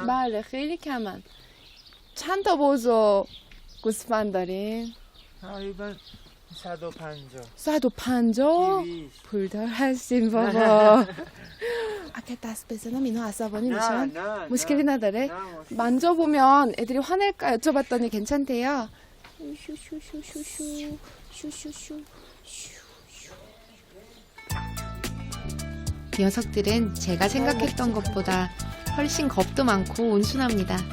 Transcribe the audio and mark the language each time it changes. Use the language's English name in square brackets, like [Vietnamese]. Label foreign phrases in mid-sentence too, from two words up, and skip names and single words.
[Persian] بله خیلی کمن چند تا بوز و گوسفند داریم؟ تقریبا 150. 150 200. پولدار هستیم بابا اگه دست بزنم اینا عصبانی میشن؟ نه مشکلی نداره؟ نه، مشکل. [Korean] 만져보면 애들이 화낼까 여쭤봤더니 괜찮대요. 슈슈슈슈슈 슈슈슈 녀석들은 제가 생각했던 것보다 훨씬 겁도 많고 온순합니다.